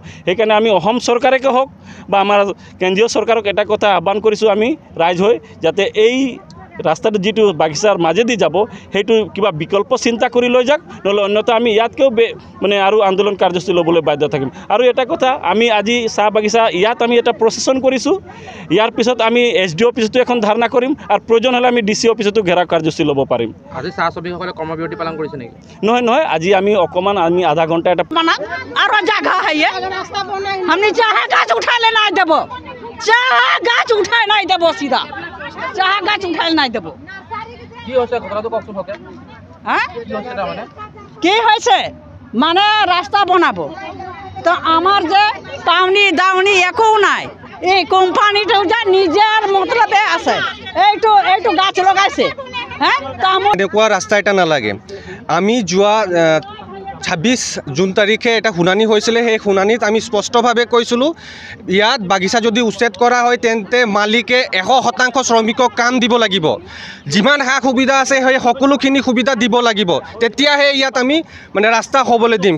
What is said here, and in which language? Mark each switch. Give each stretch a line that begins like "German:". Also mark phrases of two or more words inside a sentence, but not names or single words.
Assamese: সেইকাৰণে আমি অসম চৰকাৰকে হওক বা আমাৰ কেন্দ্ৰীয় চৰকাৰক এটা কথা আহ্বান কৰিছোঁ আমি ৰাইজ হৈ, যাতে এই ৰাস্তাটো যিটো বাগিচাৰ মাজেদি যাব সেইটো কিবা বিকল্প চিন্তা কৰি লৈ যাওক, নহ'লে অন্যথা আমি ইয়াতকৈও মানে আৰু আন্দোলন কাৰ্যসূচী ল'বলৈ বাধ্য থাকিম। আৰু এটা কথা, আমি আজি চাহ বাগিচা ইয়াত আমি এটা প্ৰচেছন কৰিছোঁ, ইয়াৰ পিছত আমি SDO অফিচতো এখন ধাৰণা কৰিম, আৰু প্ৰয়োজন হ'লে আমি DC অফিচতো ঘেৰাও কাৰ্যসূচী ল'ব পাৰিম। আজি চাহ শ্ৰমিকসকলে কৰ্মবিৰতি পালন কৰিছে নেকি? নহয়, আজি আমি অকণমান আধা ঘণ্টা এটা
Sadri: और जगह है ये, हमने चाहे गाछ उठा ले नहीं देबो, चाहे गाछ उठाए नहीं देबो, सीधा चाहे गाछ उठाए नहीं देबो।
Assamese: কি হৈছে কথাটো কওকচোন হকে? হ্যাঁ কি হৈছে তাৰ মানে?
Bangla: কি হয়েছে মানে রাস্তা বনাবো তো আমার যে পাওনি দাওনি একো নাই, এই কোম্পানিটা যে নিজের মতলবে আছে, এইটো গাছ লগাইছে। হ্যাঁ
Assamese: এনেকুৱা ৰাস্তা এটা নালাগে। আমি যোৱা 26 জুন তাৰিখে এটা শুনানি হৈছিলে, সেই শুনানিত আমি স্পষ্টভাৱে কৈছিলোঁ ইয়াত বাগিচা যদি উচ্ছেদ কৰা হয় তেন্তে মালিকে 100% শ্ৰমিকক কাম দিব লাগিব, যিমান সা সুবিধা আছে সেই সকলোখিনি সুবিধা দিব লাগিব, তেতিয়াহে ইয়াত আমি মানে ৰাস্তা হ'বলৈ দিম।